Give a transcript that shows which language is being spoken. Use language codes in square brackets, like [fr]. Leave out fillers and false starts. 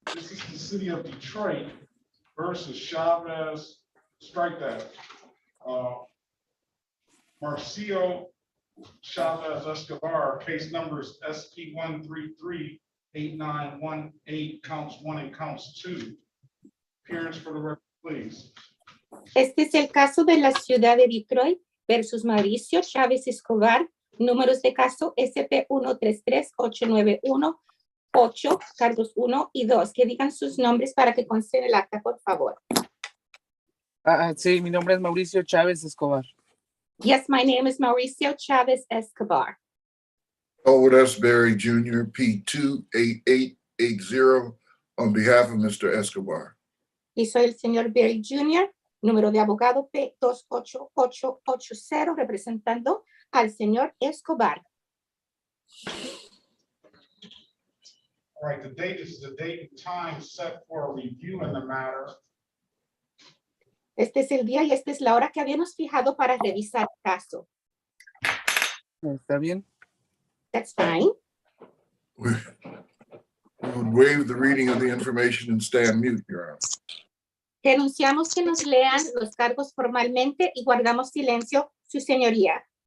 [en] This is the city of Detroit versus Chavez. Strike that. Marcio Chavez Escobar, case numbers SP 1338918, counts 1 and counts 2. Appearance for the record, please. [es] Este es el caso de la ciudad de Detroit versus Mauricio Chávez Escobar. Números de caso SP 1338918, cargos 1 y 2. Que digan sus nombres para que conste en el acta, por favor. Sí, mi nombre es Mauricio Chávez Escobar. [en] Yes, my name is Mauricio Chávez Escobar. Howard S. Berry Jr., P28880, on behalf of Mr. Escobar. [es] Y soy el señor Berry Jr., número de abogado P28880, representando al señor Escobar. [en] All right, the date is the date and time set for a review in the matter. [es] Este es el día y esta es la hora que habíamos fijado para revisar el caso. ¿Está bien? [en] That's fine. We would waive the reading of the information and stand mute, Your Honor. [es] Denunciamos que nos lean los cargos formalmente y guardamos silencio, su señoría.